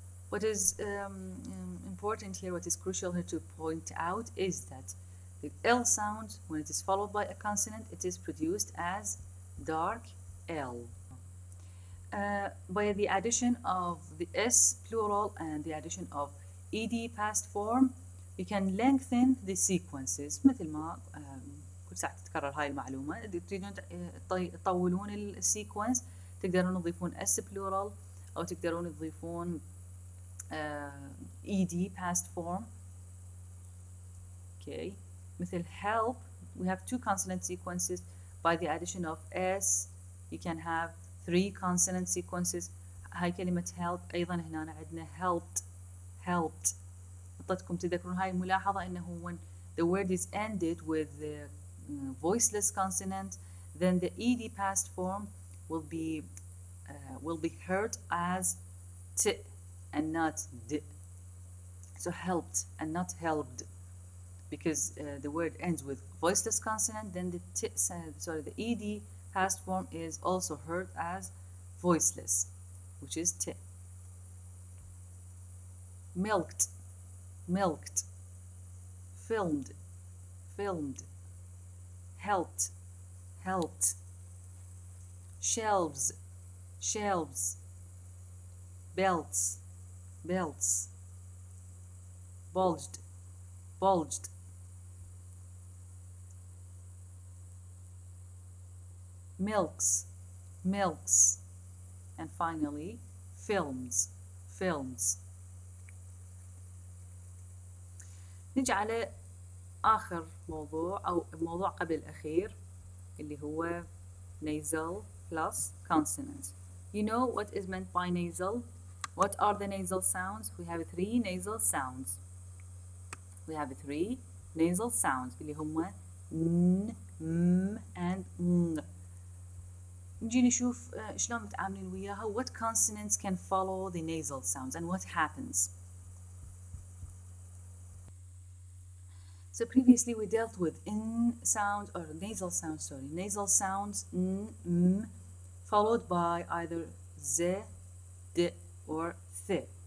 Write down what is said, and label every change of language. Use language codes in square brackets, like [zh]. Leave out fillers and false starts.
[en] What is important here, what is crucial here to point out is that the L sound, when it is followed by a consonant, it is produced as dark L. By the addition of the S plural and the addition of ED past form, you can lengthen the sequences. [ar] مثل ما كل ساعة تتكرر هاي المعلومة. إذا تريدون تطولون السيكونس تقدرون تضيفون S plural أو تقدرون تضيفون ED past form. [en] Okay. [ar] مثل [en] help, we have two consonant sequences. By the addition of S, you can have 3 consonant sequences. [ar] هاي كلمة help أيضا هنا عندنا helped, helped. أعطيتكم تذكرون هاي الملاحظة إنه [en] when the word is ended with the voiceless consonant, then the ED past form will be heard as T and not D. So helped and not helped, because the word ends with voiceless consonant, then the the ED past form is also heard as voiceless, which is T. Milked, milked. Filmed, filmed. Helped, helped. Shelves, shelves. Belts, belts. Bulged, bulged. Milks, milks. And finally, films, films. [ar] نيجي على آخر موضوع أو موضوع قبل الأخير اللي هو nasal plus consonants. [en] You know what is meant by nasal? What are the nasal sounds? We have 3 nasal sounds. We have 3 nasal sounds [ar] اللي هما [en] n, m and ng. [ar] نجي نشوف شلون متعاملين وياها. [en] What consonants can follow the nasal sounds and what happens? So previously we dealt with n sound or nasal sounds, sorry, nasal sounds n, m, followed by either z, d, or th.